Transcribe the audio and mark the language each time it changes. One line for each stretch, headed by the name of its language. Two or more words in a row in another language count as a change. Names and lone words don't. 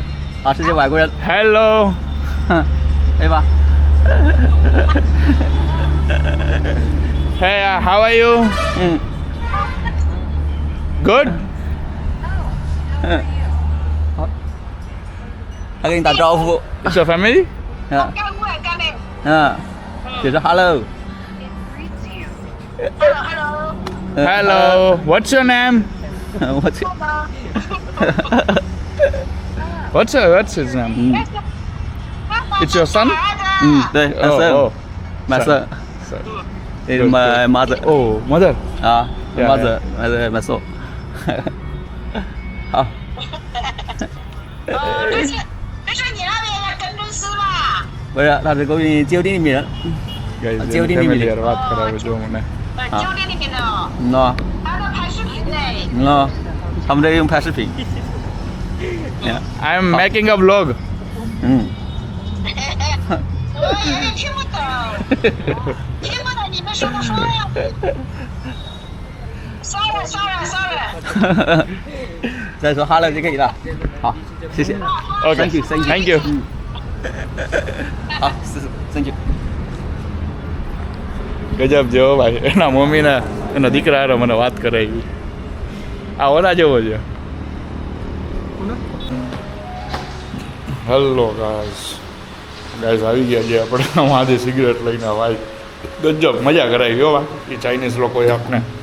Chinese: 啊，是些外国人。
English: હેલો
Chinese: 对吧？
English: hey how are you 嗯 ગુડ
Chinese: 他给你打招呼。
English: it's your family
Chinese: 嗯嗯，姐说 hello。
English: hello what's your name
Chinese: 我去。
English: what's his name 嗯 it's your son 嗯，
Chinese: 对，my
English: oh son，my son， son is my mother。 oh mother 啊 Yeah, ，mother，my son。
Chinese: 好。这是你那边的跟踪师吧？不是，他是给我交店里面人。
English: guys
Gujarati: જેવું એની નહીં ફેમિલી મિલે. યારે વાત કરાવે જો મને
Chinese: 酒店里面的哦，喏他在拍视频呢。喏，他们这用拍视频。
English: I am making a vlog 嗯，
Chinese: 我有点听不懂，听不懂你们说不说呀？Sorry。再说 hello 就可以了。好，谢谢。
English: okay Thank you，thank you。 thank you
Chinese: 好，是
English: thank you。
Gujarati: ગજબ જેવો ભાઈ એના મમ્મીને એના દીકરા હારે મને વાત કરાવી આ ઓલા જેવો છે
English: hello guys
Gujarati: આવી ગયા છે આપણે વાંધે સિગરેટ લઈને ભાઈ ગજબ મજા કરાવી હો એ ચાઇનીઝ લોકોએ આપણે